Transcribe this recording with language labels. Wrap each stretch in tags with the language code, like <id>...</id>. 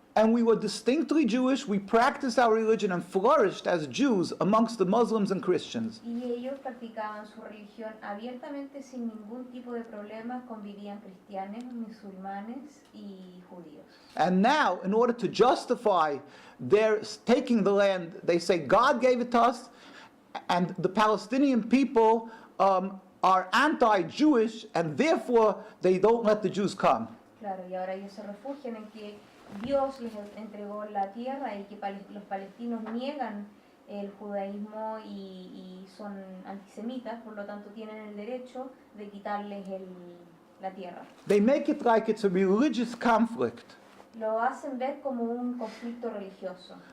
<en>And we were distinctly Jewish, we practiced our religion and flourished as Jews amongst the Muslims and Christians.</en> <es>Y ellos practicaban su religión abiertamente sin ningún tipo de problemas, convivían cristianos, musulmanes y judíos.</es> <en>And now, in order to justify their taking the land, they say God gave it to us, and the Palestinian people are anti-Jewish, and therefore they don't let the Jews come.</en> <es>Claro, y ahora ellos se refugian en que Dios les entregó la tierra y que los palestinos niegan el judaísmo y son antisemitas, por lo tanto tienen el derecho de quitarles la tierra.</es> <en>They make it like it's a religious conflict.</en> <es>Lo hacen ver como un conflicto religioso.</es>